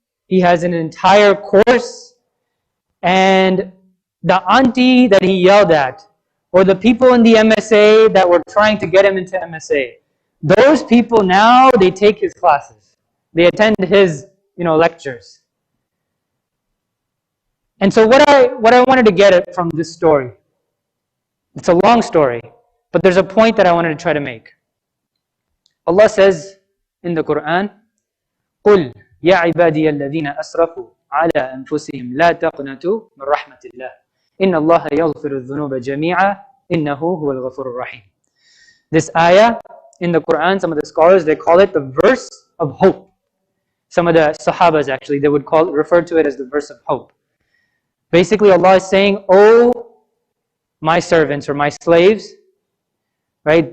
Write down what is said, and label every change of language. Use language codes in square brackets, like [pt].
[en] He has an entire course. And the auntie that he yelled at, or the people in the MSA that were trying to get him into MSA, those people now, they take his classes. They attend his lectures. And so what I wanted to get at from this story, it's a long story, but there's a point that I wanted to try to make. Allah says in the Quran, [ar] قُلْ يَا عِبَادِيَ الَّذِينَ أَسْرَفُوا عَلَىٰ أَنفُسِهِمْ لَا تَقْنَطُوا مِنْ رَحْمَةِ اللَّهِ إِنَّ اللَّهَ يَغْفِرُ الذُّنُوبَ جَمِيعًا إِنَّهُ هُوَ الْغَفُورُ الرَّحِيمُ. [en] This ayah in the Quran, some of the scholars, they call it the verse of hope. Some of the Sahabas actually, they would refer to it as the verse of hope. Basically, Allah is saying, "Oh, my servants or my slaves, right?